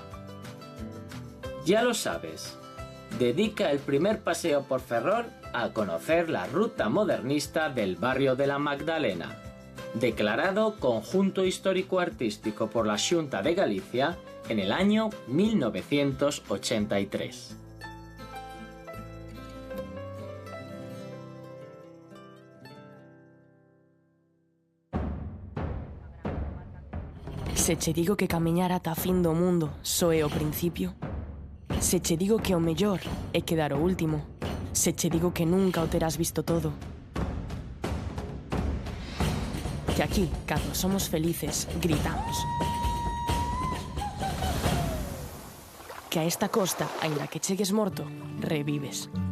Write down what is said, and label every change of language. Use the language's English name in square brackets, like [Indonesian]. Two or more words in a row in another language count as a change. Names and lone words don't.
[Spanish] Ya lo sabes, dedica el primer paseo por Ferrol a conocer la ruta modernista del barrio de la Magdalena, declarado Conjunto Histórico-Artístico por la Xunta de Galicia en el año 1983. [Galician] Se che digo que camiñar ata a fin do mundo só é o principio. Se che digo que o mellor é quedar o último. Se che digo que nunca o terás visto todo. Que aquí, cando somos felices, gritamos. Que a esta costa, aínda que chegues morto, revives.